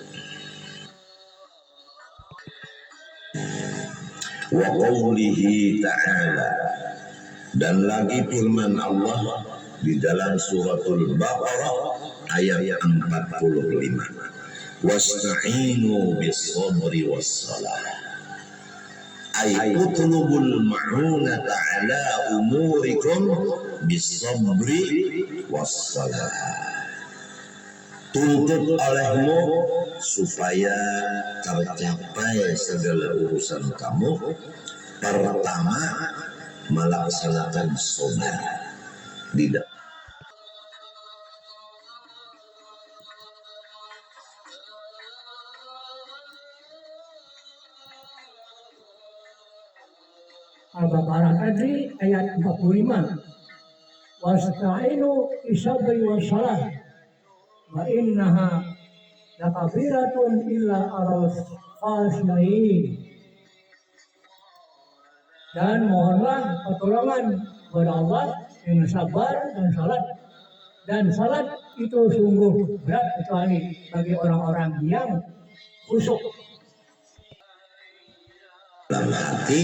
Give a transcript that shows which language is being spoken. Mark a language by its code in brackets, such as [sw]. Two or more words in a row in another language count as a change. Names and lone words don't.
[ar] وقوله تعالى, [id] dan lagi firman Allah di dalam suratul Baqarah ayat 45. [ar] واستعينوا بالصبر والصلاة. أي اطلبوا المعونة على أموركم بالصبر والصلاة. [id] Tuntut olehmu supaya tercapai segala urusan kamu. Pertama, melaksanakan sabar. Tidak Al-Baqarah tadi ayat 45. [ar] واستعينوا بالصبر والصلاة وإنها لكبيرة إلا على الخاشعين. [id] Dan mohonlah pertolongan kepada Allah dengan sabar dan salat. Dan salat itu sungguh berat kecuali bagi orang-orang yang khusyuk dalam hati.